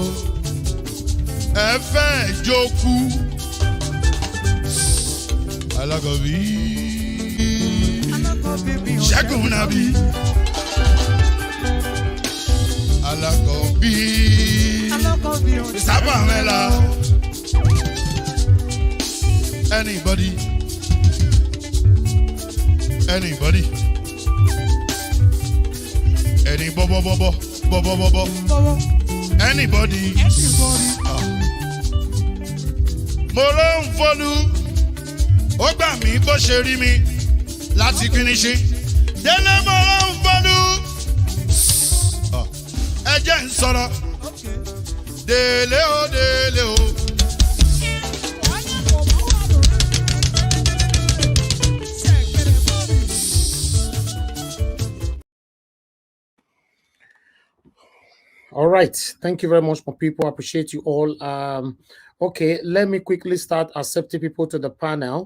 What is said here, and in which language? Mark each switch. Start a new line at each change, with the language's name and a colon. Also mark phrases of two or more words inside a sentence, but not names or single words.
Yoruba: Ẹ fẹ́ jókòó. Alákọ̀bí. Ṣẹ́gun nàbí. Alákọ̀bí. Sábà mẹ́la.
English: Anybody. Any bo. Anybody.
Yoruba: Mo ló ń folú, ó gbà mí bó ṣe rí mi láti kíníṣí. Délé mo ló ń folú, ẹ jẹ́ ń sọ̀rọ̀. Délé o.
English: All right. Thank you very much, my people. I appreciate you all. Okay, let me quickly start accepting people to the panel.